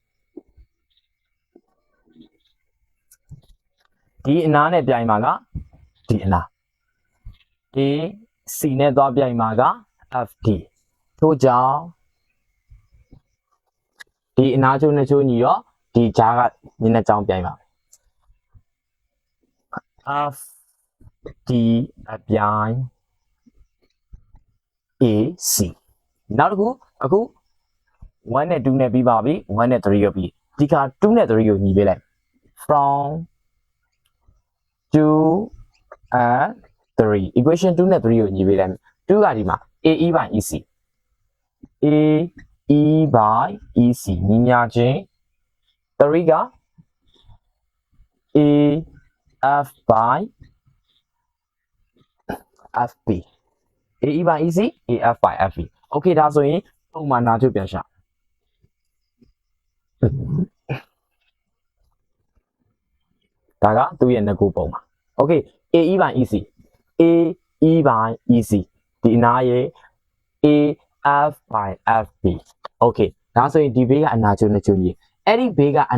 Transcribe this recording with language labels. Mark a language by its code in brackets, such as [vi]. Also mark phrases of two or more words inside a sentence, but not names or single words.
[my] ဒီအနားနဲ့ပြိုင်မှာကဒီအနား AC နဲ့သွားပြိုင်မှာက FD ထို့ကြောင့်ဒီအနားချိုးနှစ်ချိုးညီတော့ဒီကြားကမျက်နှာကြောင်းပြိုင်ပါ FD အပြိုင် AC နောက်တစ်ခုအခု1နဲ့2နဲ့ပြီးပါပြီ1နဲ့3ကိုပြီးဒီက2နဲ့3ကိုညီပေးလိုက် from [en] 2 and 3 equation [my] 2နဲ့3ကိုညီပေးလိုက်2ကဒီမှာ [en] AE by EC AE by EC [my] ညီမျှခြင်း3က [en] AF by FB AE by EC AF by FB [my] okay ဒါဆိုရင်ပုံမှန်နာချုပ်ပြန်ရှာ ဒါကသူ့ရဲ့နှစ်ခုပုံပါ okay [en] AE by EC AE by EC [my] ဒီအနားရဲ့ [en] AF by FB [my] okay ဒါဆိုရင်ဒီဘေးကအနာချိုးနှစ်ချိုးညီအဲ့ဒီဘေးကအ